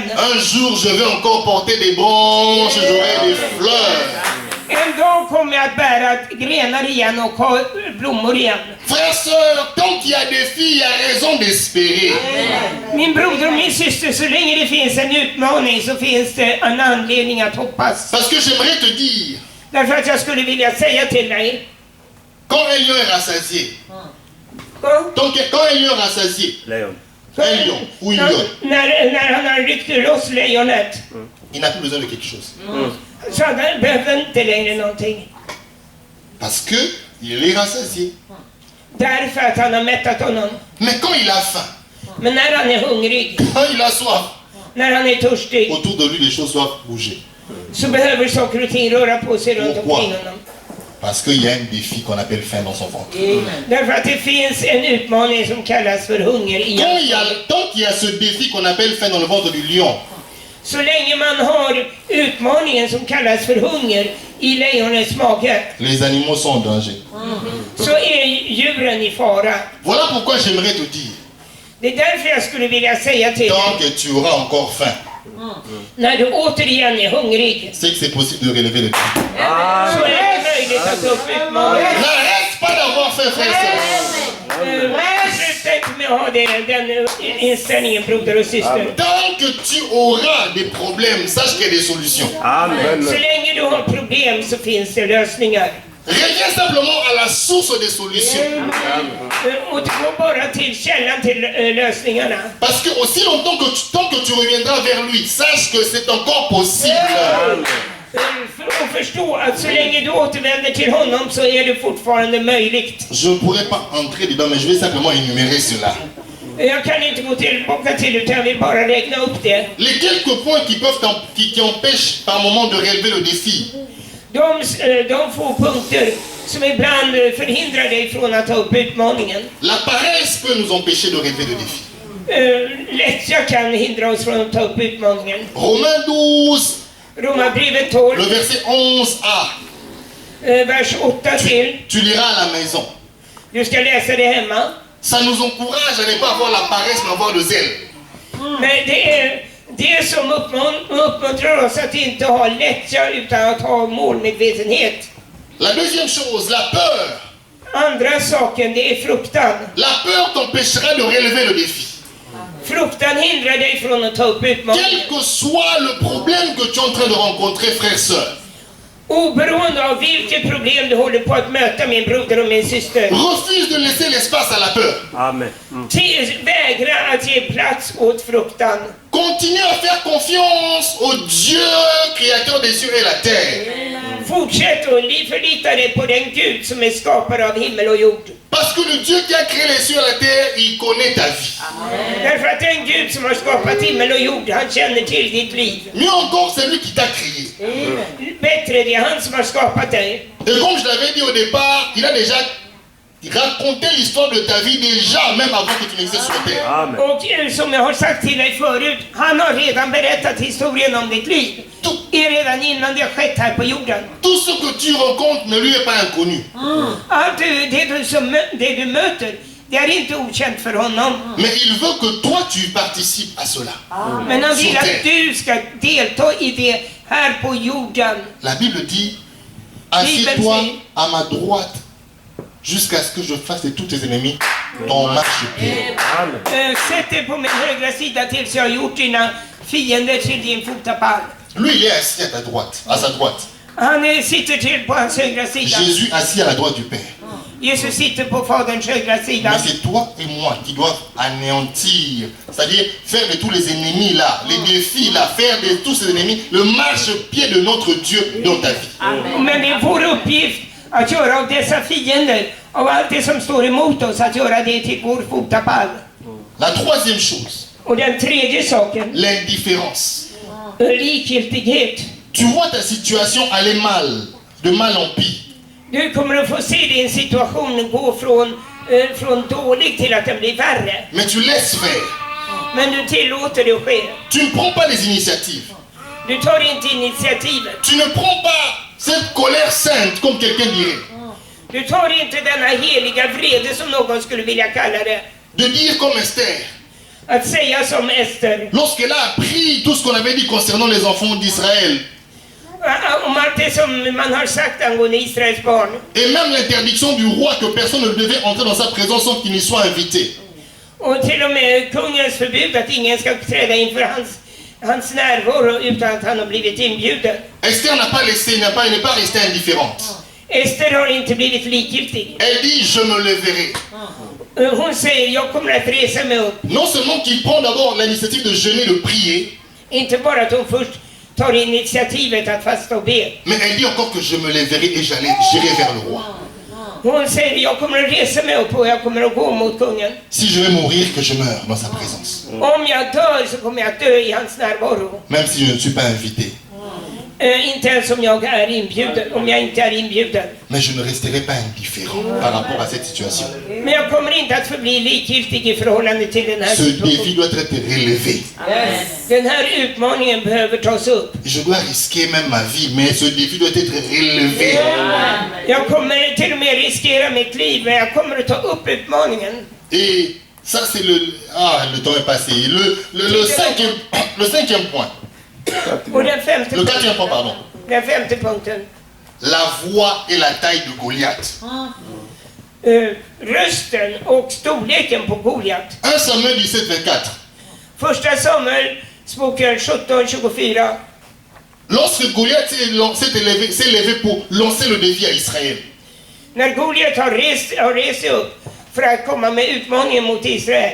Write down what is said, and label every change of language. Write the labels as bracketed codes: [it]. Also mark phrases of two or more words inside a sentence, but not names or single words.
[fr] Un jour, je vais encore porter des branches, j'aurai des fleurs. [sv] En dag kommer jag att bära grenar igen och ha blommor igen. [fr] Frères, sœurs, tant qu'il y a des filles, il y a raison d'espérer. [sv] Min broder och min syster, så länge det finns en utmaning så finns det en anledning att hoppas. [fr] Parce que j'aimerais te dire, [sv] Därför att jag skulle vilja säga till dig, [fr] quand un lion est rassasié, Quand un lion rassasié, [sv] Lejon. [fr] un lion ou une lionne, [sv] När han har ryckt loss lejonet [fr] il n'a plus besoin de quelque chose. [sv] så han behöver inte längre någonting. [fr] Parce que il est rassasié. [sv] Därför att han har mättat honom. [fr] Mais quand il a faim, [sv] Men när han är hungrig, [fr] quand il a soif, [sv] när han är törstig, [fr] autour de lui les choses doivent bouger. [sv] så behöver saker och ting röra på sig runt [fr] Pourquoi? [sv] omkring honom. [fr] Parce qu'il y a un défi qu'on appelle faim dans son ventre. [sv] Därför att det finns en utmaning som kallas för hunger i [fr] Tant qu'il y a ce défi qu'on appelle faim dans le ventre du lion, [sv] Så länge man har utmaningen som kallas för hunger i lejonets mage, [fr] les animaux sont en danger. [sv] så är djuren i fara. [fr] Voilà pourquoi j'aimerais te dire, [sv] Det är därför jag skulle vilja säga till dig, [fr] tant que tu auras encore faim, [sv] när du återigen är hungrig, [fr] c'est que c'est possible de relever le défi. [sv] så är det möjligt att ta upp utmaningen. [fr] N'arrête pas d'avoir faim, frère et sœur. [sv] Sluta inte med att ha den inställningen, broder och syster. [fr] Tant que tu auras des problèmes, sache qu'il y a des solutions. Amen. [sv] Så länge du har problem så finns det lösningar. [fr] Reviens simplement à la source des solutions. [sv] Och du går bara till källan till lösningarna. [fr] Parce que aussi longtemps tant que tu reviendras vers lui, sache que c'est encore possible. [sv] För att förstå att så länge du återvänder till honom så är det fortfarande möjligt. [fr] Je ne pourrais pas entrer dedans, mais je vais simplement énumérer cela. [sv] Jag kan inte gå tillbaka till utan jag vill bara räkna upp det. [fr] Les quelques points qui empêchent par moment de relever le défi. [sv] De få punkter som ibland förhindrar dig från att ta upp utmaningen. [fr] La paresse peut nous empêcher de relever le défi. [sv] Lättja kan hindra oss från att ta upp utmaningen. [fr] Romains 12, [sv] Romarbrevet 12, [fr] le verset 11a. [sv] vers 8 till. [fr] Tu liras à la maison. [sv] Du ska läsa det hemma. [fr] Ça nous encourage à ne pas avoir la paresse, mais avoir le zèle. [sv] Men det är det som uppmuntrar oss att inte ha lättja utan att ha målmedvetenhet. [fr] La deuxième chose, la peur. [sv] Andra saken, det är fruktan. [fr] La peur t'empêchera de relever le défi. [sv] Fruktan hindrar dig från att ta upp utmaningen. [fr] Quel que soit le problème que tu es en train de rencontrer, frère, sœur. [sv] Oberoende av vilket problem du håller på att möta, min broder och min syster. [fr] Refuse de laisser l'espace à la peur. Amen. [sv] Vägra att ge plats åt fruktan. [fr] Continue à faire confiance au Dieu créateur des cieux et la terre. [sv] Fortsätt och förlita dig på den Gud som är skapare av himmel och jord. [fr] Parce que le Dieu qui a créé les cieux et la terre, il connaît ta vie. [sv] Därför att den Gud som har skapat himmel och jord, han känner till ditt liv. [fr] Mieux encore, c'est lui qui t'a créé. [sv] Bättre, det är han som har skapat dig. [fr] Et comme je l'avais dit au départ, il a déjà raconté l'histoire de ta vie déjà, même avant que tu n'existes sur terre. Amen. [sv] Och som jag har sagt till dig förut, han har redan berättat historien om ditt liv. Redan innan det har skett här på jorden. [fr] Tout ce que tu rencontres ne lui est pas inconnu. [sv] Allt det du möter, det är inte okänt för honom. [fr] Mais il veut que toi tu participes à cela. [sv] Men han vill att du ska delta i det här på jorden. [fr] La Bible dit, assieds-toi à ma droite jusqu'à ce que je fasse de tous tes ennemis ton marchepied. [sv] Sätt dig på min högra sida tills jag har gjort dina fiender till din fotapall. [fr] Lui, il est assis à ta droite, à sa droite. [sv] Han sitter till på hans högra sida. [fr] Jésus assis à la droite du Père. [sv] Jesus sitter på faderns högra sida. [fr] Mais c'est toi et moi qui doivent anéantir, c'est-à-dire faire de tous les ennemis là, les défis là, faire de tous ces ennemis le marchepied de notre Dieu dans ta vie. [sv] Men det är vår uppgift att göra av dessa fiender, av allt det som står emot oss, att göra det till vår fotapall. [fr] La troisième chose, [sv] Och den tredje saken, [fr] l'indifférence. [sv] likgiltighet. [fr] Tu vois ta situation aller mal, de mal en pire. [sv] Du kommer att få se din situation gå från dålig till att den blir värre. [fr] Mais tu laisses faire. [sv] Men du tillåter det att ske. [fr] Tu ne prends pas les initiatives. [sv] Du tar inte initiativet. [fr] Tu ne prends pas cette colère sainte, comme quelqu'un dirait. [sv] Du tar inte denna heliga vrede som någon skulle vilja kalla det. [fr] De dire comme Esther. [sv] Att säga som Ester. [fr] Lorsqu'elle a appris tout ce qu'on avait dit concernant les enfants d'Israël. [sv] Om allt det som man har sagt angående Israels barn. [fr] Et même l'interdiction du roi que personne ne devait entrer dans sa présence sans qu'il n'y soit invité. [sv] Och till och med kungens förbud att ingen ska träda inför hans närvaro utan att han har blivit inbjuden. [fr] Esther n'est pas restée indifférente. [sv] Ester har inte blivit likgiltig. [fr] Elle dit, je me leverai. [sv] Hon säger, jag kommer att resa mig upp. [fr] Non seulement qu'il prend d'abord l'initiative de jeûner, de prier, [sv] Inte bara att hon först tar initiativet att fasta och be. [fr] mais elle dit encore que je me leverai et j'irai vers le roi. [sv] Hon säger, jag kommer att resa mig upp och jag kommer att gå mot kungen. [fr] Si je vais mourir, que je meure dans sa présence. [sv] Om jag dör så kommer jag att dö i hans närvaro. [fr] Même si je ne suis pas invité. [sv] Inte ens om jag är inbjuden, om jag inte är inbjuden. [fr] Mais je ne resterai pas indifférent par rapport à cette situation. [sv] Men jag kommer inte att förbli likgiltig i förhållande till den här [fr] Ce défi [sv] situationen. [fr] doit être relevé. [sv] Den här utmaningen behöver tas upp. [fr] Je dois risquer même ma vie, mais ce défi doit être relevé. [sv] Jag kommer till och med riskera mitt liv, men jag kommer att ta upp utmaningen. [fr] Et ça, c'est le... Ah, le temps est passé. Le cinquième point. [sv] Och den femte, [fr] Le quatrième point, pardon. [sv] den femte punkten. [fr] La voix et la taille de Goliath. [sv] Rösten och storleken på Goliat. [fr] 1 Samuel 17, 24. [sv] Första Samuelsboken 17:24. [fr] Lorsque Goliath s'est levé pour lancer le défi à Israël, [sv] När Goliat har rest sig upp för att komma med utmaningen mot Israel.